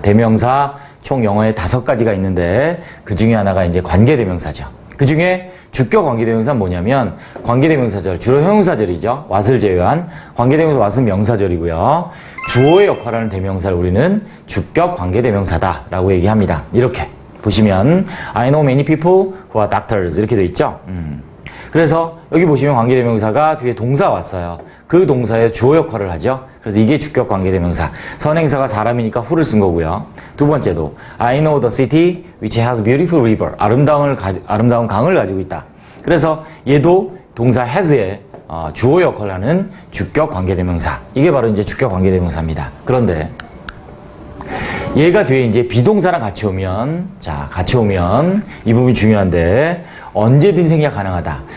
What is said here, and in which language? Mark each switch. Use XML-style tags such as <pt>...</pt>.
<ko>대명사 총 영어에 5가지가 있는데 그 중에 하나가 이제 관계대명사죠. 그 중에 주격 관계대명사는 뭐냐면 관계대명사절, 주로 형용사절이죠. what을 제외한 관계대명사 what은 명사절이고요. 주어의 역할을 하는 대명사를 우리는 주격 관계대명사다라고 얘기합니다. 이렇게 보시면</ko> <en>I know many people who are doctors</en> <ko>이렇게 돼 있죠. 그래서 여기 보시면 관계대명사가 뒤에 동사 왔어요. 그 동사의 주어 역할을 하죠. 그래서 이게 주격 관계대명사. 선행사가 사람이니까 who를 쓴 거고요. 두 번째도</ko> <en>I know the city which has beautiful river.</en> <ko>아름다운 강을 가지고 있다. 그래서 얘도 동사 has의 주어 역할을 하는 주격 관계대명사. 이게 바로 이제 주격 관계대명사입니다. 그런데 얘가 뒤에 이제 비동사랑 같이 오면, 자, 같이 오면 이 부분이 중요한데 언제든 생략 가능하다.</ko>